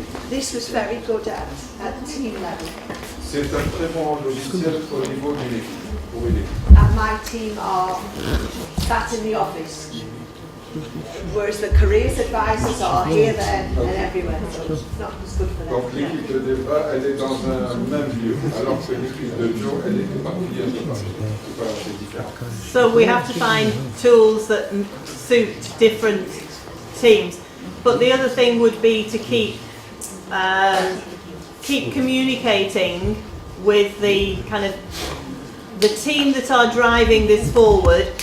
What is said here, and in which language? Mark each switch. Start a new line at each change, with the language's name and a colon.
English: This was very good at team level.
French: C'est un très bon logiciel au niveau d'une équipe, pour une équipe.
English: And my team are sat in the office. whereas the careers advisors are here, there, and everywhere. So it's not as good for them.
French: Donc l'équipe de Debra, elle est dans un même lieu, alors que l'équipe de Joe, elle est éparpillée un peu partout. C'est différent.
English: So we have to find tools that suit different teams. But the other thing would be to keep communicating with the kind of the team that are driving this forward.